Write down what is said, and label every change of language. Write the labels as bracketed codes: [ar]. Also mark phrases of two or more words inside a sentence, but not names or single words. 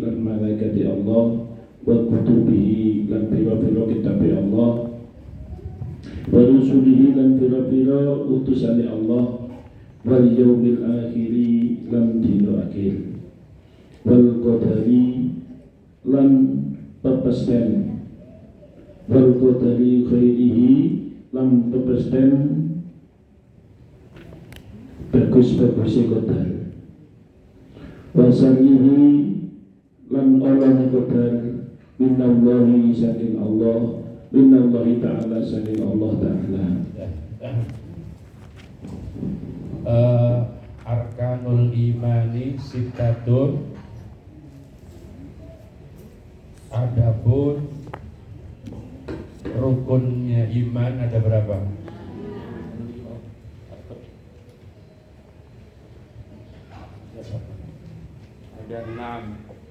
[jv] lan [ar] ملائكة الله وكتبه [jv] lan pira-pira kitabe Allah [ar] ورسله [jv] lan pira-pira utusane Allah [ar] واليوم الآخر [jv] lan dina akhir [ar] والقدر [jv] lan pepesten [ar] والقدر خيره [jv] lan pepesten bagus-bagusnya qadar [ar] وشره [jv] lan oleh qadar minallahi saking Allah [ar] من الله تعالى [jv] saking Allah ta'ala. [ar] أركان الإيمان ستة. [id] Adapun rukunnya iman ada berapa? Ada 6.